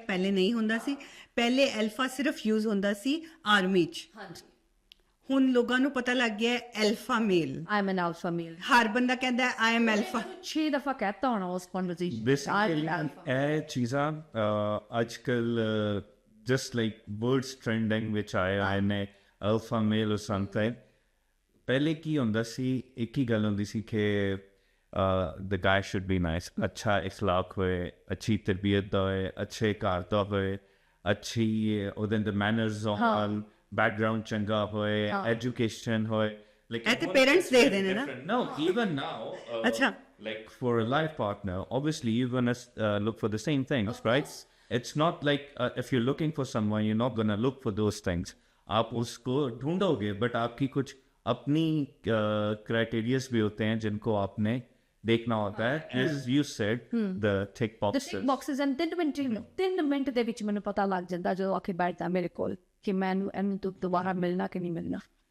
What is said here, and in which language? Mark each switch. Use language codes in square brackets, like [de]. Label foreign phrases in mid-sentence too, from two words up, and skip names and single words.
[pa] ਪਹਿਲੇ ਨਹੀਂ ਹੁੰਦਾ ਸੀ, ਪਹਿਲੇ ਐਲਫਾ ਸਿਰਫ ਯੂਜ਼ ਹੁੰਦਾ ਸੀ ਆਰਮੀ 'ਚ। ਹਾਂਜੀ ਹੁਣ ਲੋਕਾਂ ਨੂੰ ਪਤਾ ਲੱਗ ਗਿਆ [en] alpha male, I am an alpha male. ਹਰ ਬੰਦਾ ਕਹਿੰਦਾ I am alpha. [pa] 6 ਦਫਾ ਕਹਿਤਾ ਹੋਣਾ ਉਸ ਕਨਵਰਸੇਸ਼ਨ [en] Basically, [pa] ਇਹ ਚੀਜ਼ਾਂ ਅੱਜ ਕੱਲ [en] just like words trending [pa] ਵਿੱਚ ਆਏ ਨੇ [en] alpha male or something। [pa] ਪਹਿਲੇ ਕੀ ਹੁੰਦਾ ਸੀ, ਇੱਕ ਹੀ ਗੱਲ ਹੁੰਦੀ ਸੀ ਕਿ [en] the guy should be nice, [pa] ਅੱਛਾ ਇਖਲਾਕ ਹੋਏ, ਅੱਛੀ ਤਰਬੀਅਤ ਦਾ ਹੋਏ, ਅੱਛੇ ਘਰ ਦਾ ਹੋਏ, ਅੱਛੀ ਉਹਦੇ ਅੰਦਰ ਮੈਨਰਸ ਹੋਣ, ਬੈਕਗਰਾਉਂਡ ਚੰਗਾ ਹੋਏ, ਐਜੂਕੇਸ਼ਨ ਹੋਏ। ਇਹ ਤੇ parents ਦੇਖਦੇ ਨੇ ਨਾ। [en] No, even now, [pa] ਅੱਛਾ। [en] like for a life partner, obviously you're gonna look for the same things, right? It's not like if you're looking for someone, you're not gonna look for those things. [hi] आप उसको ढूंढोगे, but आपकी कुछ अपनी क्राइटेरियाज भी होते हैं जिनको आपने देखना होता है। [en] As you said, the tick The boxes. tick boxes and [pa] 3 ਮਿੰਟ ਦੇ ਵਿੱਚ ਮੈਨੂੰ ਪਤਾ ਲੱਗ ਜਾਂਦਾ ਜਦੋਂ ਆ ਕੇ ਬੈਠਦਾ ਮੇਰੇ ਕੋਲ ਕਿ ਮੈਨੂੰ ਇਹਨੂੰ ਦੁਬਾਰਾ ਮਿਲਣਾ ਕਿ ਨਹੀਂ ਮਿਲਣਾ।